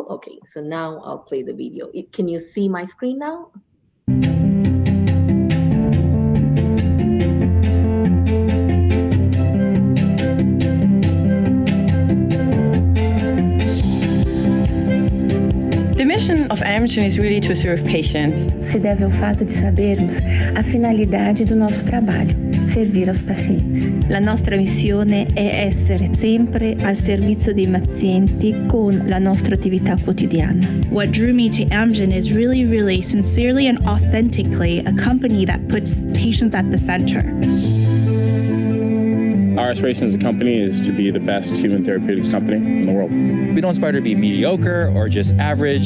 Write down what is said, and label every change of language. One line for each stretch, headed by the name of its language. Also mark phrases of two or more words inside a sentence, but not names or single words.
English: Okay, so now I'll play the video. Can you see my screen now? The mission of Amgen is really to serve patients.
Portuguese: Se deve ao fato de sabermos a finalidade do nosso trabalho, servir aos pazientes.
Italian: La nostra missione è essere sempre al servizio dei pazienti con la nostra attività quotidiana.
English: What drew me to Amgen is really sincerely and authentically a company that puts patients at the center. Our aspiration as a company is to be the best human therapeutics company in the world. We don't aspire to be mediocre or just average.